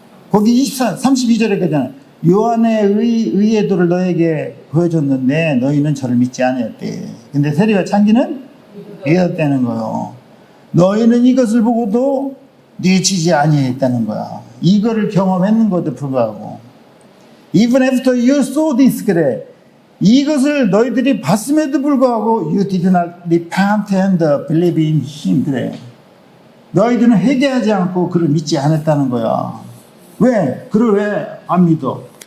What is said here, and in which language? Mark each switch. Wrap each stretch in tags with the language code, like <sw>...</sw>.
<ko>거기 32절에 그잖아. 요한의 의의도를 너에게 보여줬는데 너희는 저를 믿지 않았대. 근데 세리와 창기는 믿었다는 거요. 너희는 이것을 보고도 뉘우치지 아니했다는 거야. 이거를 경험했는 것도 불구하고.</ko> <en>Even after you saw this,</en> <ko>그래. 이것을 너희들이 봤음에도 불구하고</ko> <en>you did not repent and believe in him,</en> <ko>그래. 너희들은 회개하지 않고 그를 믿지 않았다는 거야. 왜? 그를 왜 안 믿어?</ko>